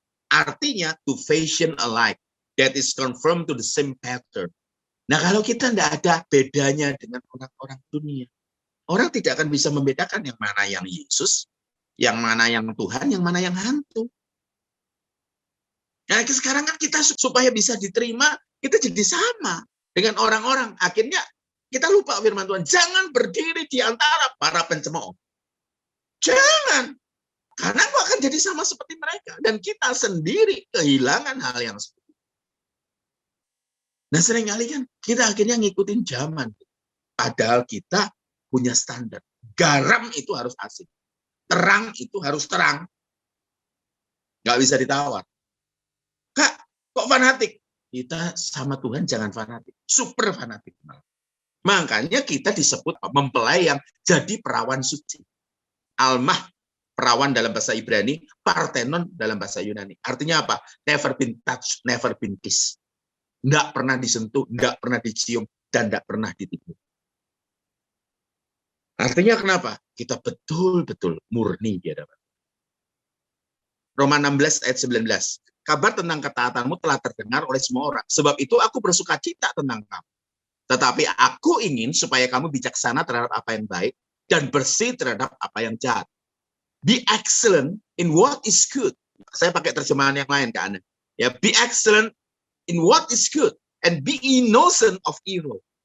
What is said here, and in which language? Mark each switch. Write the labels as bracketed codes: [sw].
[en] Artinya to fashion alike. That is confirmed to the same pattern. [id] Nah, kalau kita tidak ada bedanya dengan orang-orang dunia, orang tidak akan bisa membedakan yang mana yang Yesus, yang mana yang Tuhan, yang mana yang hantu. Nah, sekarang kan kita supaya bisa diterima, kita jadi sama dengan orang-orang. Akhirnya kita lupa firman Tuhan. Jangan berdiri di antara para pencemooh. Jangan. Karena aku akan jadi sama seperti mereka. Dan kita sendiri kehilangan hal yang seperti itu. Nah, seringkali kan kita akhirnya ngikutin zaman. Padahal kita punya standar. Garam itu harus asin. Terang itu harus terang. Nggak bisa ditawar. Kak, kok fanatik? Kita sama Tuhan jangan fanatik. Super fanatik. Makanya kita disebut mempelai yang jadi perawan suci. Almah, perawan dalam bahasa Ibrani, Parthenon dalam bahasa Yunani. Artinya apa? [en] Never been touched, never been kissed. [id] Nggak pernah disentuh, nggak pernah dicium, dan nggak pernah ditipu. Artinya kenapa? Kita betul-betul murni di hadapan. Roma 16 ayat 19. Kabar tentang ketaatanmu telah terdengar oleh semua orang. Sebab itu aku bersuka cita tentang kamu. Tetapi aku ingin supaya kamu bijaksana terhadap apa yang baik dan bersih terhadap apa yang jahat. [en] Be excellent in what is good. [id] Saya pakai terjemahan yang lain ke Anda. [en] Ya, be excellent in what is good and be innocent of evil.